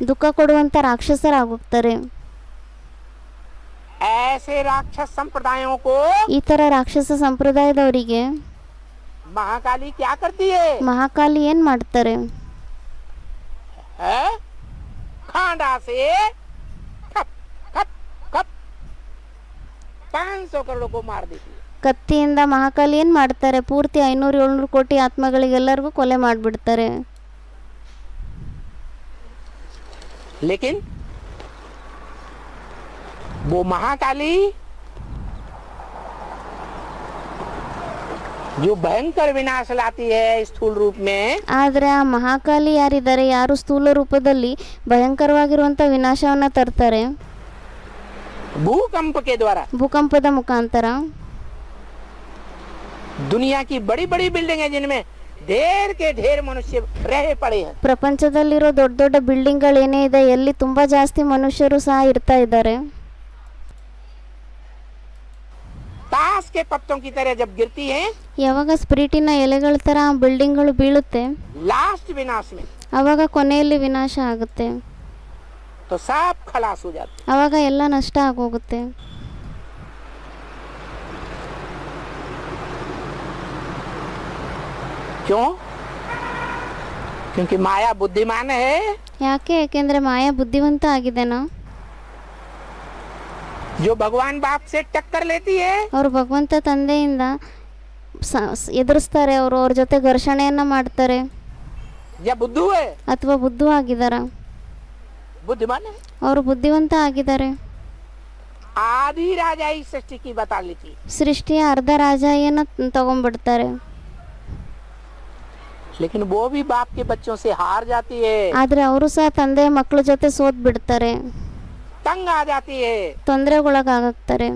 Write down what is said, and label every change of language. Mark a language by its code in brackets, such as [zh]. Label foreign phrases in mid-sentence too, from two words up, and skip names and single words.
[kn] ದುಃಖ ಕೊಡುವಂತ ರಾಕ್ಷಸರಾಗೋಗ್ತಾರೆ. [hi] ऐसे राक्षस संप्रदायों को [kn] ಈ ತರ ರಾಕ್ಷಸ ಸಂಪ್ರದಾಯದವರಿಗೆ [hi] महाकाली क्या करती है? [kn] ಮಹಾಕಾಲಿ ಏನ್ ಮಾಡ್ತಾರೆ? [hi] है? खांडा से खप खप खप 500 करोड़ को मार देती है. [kn] ಕತ್ತಿಯಿಂದ ಮಹಾಕಾಲಿ ಏನ್ ಮಾಡ್ತಾರೆ? ಪೂರ್ತಿ 500-700 ಕೋಟಿ ಆತ್ಮಗಳಿಗೆಲ್ಲರಿಗೂ ಕೊಲೆ ಮಾಡಿಬಿಡ್ತಾರೆ. [hi] लेकिन वो महाकाली जो भयंकर विनाश लाती है स्थूल रूप में, [kn] ಆದ್ರೆ ಆ ಮಹಾಕಾಲಿ ಯಾರಿದ್ದಾರೆ, ಯಾರು ಸ್ಥೂಲ ರೂಪದಲ್ಲಿ ಭಯಂಕರವಾಗಿರುವಂತ ವಿನಾಶವನ್ನ ತರ್ತಾರೆ [hi] भूकंप के द्वारा, [kn] ಭೂಕಂಪದ ಮುಖಾಂತರ. [hi] दुनिया की बड़ी बड़ी बिल्डिंगें जिनमें ढेर के ढेर मनुष्य रहे पड़े हैं, [kn] ಪ್ರಪಂಚದಲ್ಲಿರೋ ದೊಡ್ಡ ದೊಡ್ಡ ಬಿಲ್ಡಿಂಗ್ಗಳೇನೇ ಇದೆ, ಎಲ್ಲಿ ತುಂಬಾ ಜಾಸ್ತಿ ಮನುಷ್ಯರು ಸಹ ಇರ್ತಾ ಇದ್ದಾರೆ. [hi] ताश के पत्तों की तरह जब गिरती हैं, [kn] ಯಾವಾಗ ಸ್ಪಿರಿಟಿನ ಎಲೆಗಳ ತರ ಆ ಬಿಲ್ಡಿಂಗ್ಗಳು ಬೀಳುತ್ತೆ, [hi] लास्ट विनाश में, [kn] ಅವಾಗ ಕೊನೆಯಲ್ಲಿ ವಿನಾಶ ಆಗುತ್ತೆ. [hi] तो सब खलास हो जाते. [kn] ಅವಾಗ ಎಲ್ಲ ನಷ್ಟ ಆಗೋಗುತ್ತೆ. [hi] क्यों? क्योंकि माया बुद्धिमान है. [kn] ಯಾಕೆ? ಯಾಕೆಂದ್ರೆ ಮಾಯಾ ಬುದ್ಧಿವಂತ ಆಗಿದೆನಾ? [hi] जो भगवान बाप से टक्कर लेती है, [kn] ಅವರು ಭಗವಂತ ತಂದೆಯಿಂದ ಎದುರಿಸ್ತಾರೆ, ಅವರು ಅವ್ರ ಜೊತೆ ಘರ್ಷಣೆಯನ್ನ ಮಾಡ್ತಾರೆ. [hi] या बुद्धू है, [kn] ಅಥವಾ ಬುದ್ಧು ಆಗಿದಾರ? [hi] बुद्धिमान है. [kn] ಅವರು ಬುದ್ಧಿವಂತ ಆಗಿದ್ದಾರೆ. [hi] आधी राजाई सृष्टि की बता लेती। [kn] ಸೃಷ್ಟಿಯ ಅರ್ಧ ರಾಜಾಯಿಯನ್ನು ತಗೊಂಡ್ಬಿಡ್ತಾರೆ. [hi] लेकिन वो भी बाप के बच्चों से हार जाती है, [kn] ಆದರೆ ಅವರು ಸಹ ತಂದೆಯ ಮಕ್ಕಳ ಜೊತೆ ಸೋತ್ ಬಿಡ್ತಾರೆ, [hi] तंग आ जाती है, [kn] ತೊಂದರೆಗೊಳಗಾಗ್ತಾರೆ,